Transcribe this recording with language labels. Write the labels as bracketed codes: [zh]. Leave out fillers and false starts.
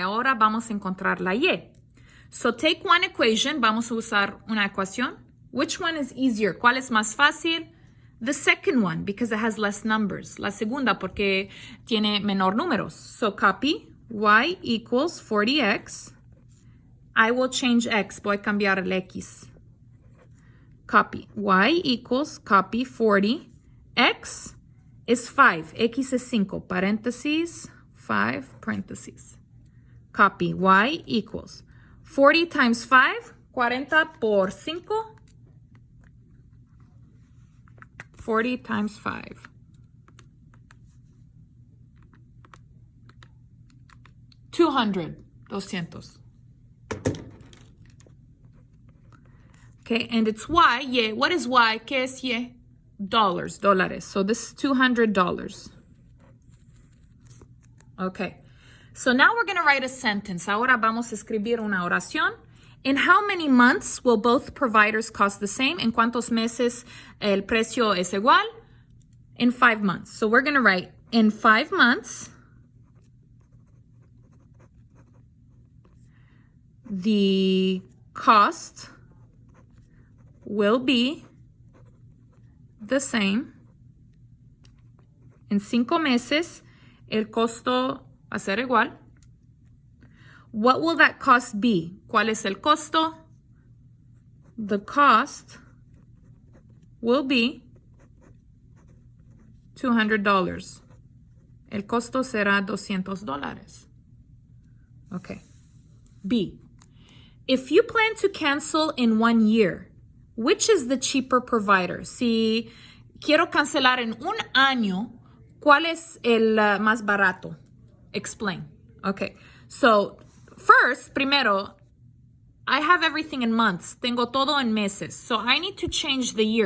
[es] Ahora vamos a encontrar la Y. [en] So take one equation. [es] Vamos a usar una ecuación. [en] Which one is easier? [es] ¿Cuál es más fácil? [en] The second one, because it has less numbers. [es] La segunda, porque tiene menor números. [en] So copy. Y equals 40X. I will change X. [es] Voy a cambiar el X. [en] Copy. Y equals, copy 40. X is 5. X is 5. [es] Paréntesis. 5, paréntesis. Copy. [en] Y equals 40 times 5. [es] 40 por 5. [en] 40 times 5. 200. 200. Okay, and it's Y. Yeah. What is Y? [es] ¿Qué es Y? [en] Dollars, [es] dólares. [en] So this is $200. Okay. So now we're going to write a sentence. [es] Ahora vamos a escribir una oración. [en] In how many months will both providers cost the same? [es] ¿En cuántos meses el precio es igual? [en] In 5 months. So we're going to write, in 5 months, the cost will be the same. [es] En 5 meses, el costo va a ser igual. [en] What will that cost be? [es] ¿Cuál es el costo? [en] The cost will be $200. [es] El costo será $200. Okay. B. [en] If you plan to cancel in 1 year, which is the cheaper provider? [es] Si quiero cancelar en un año, ¿cuál es el más barato? [en] Explain. Okay. So, first, [es] primero, [en] I have everything in months. [es] Tengo todo en meses. [en] So I need to change the year.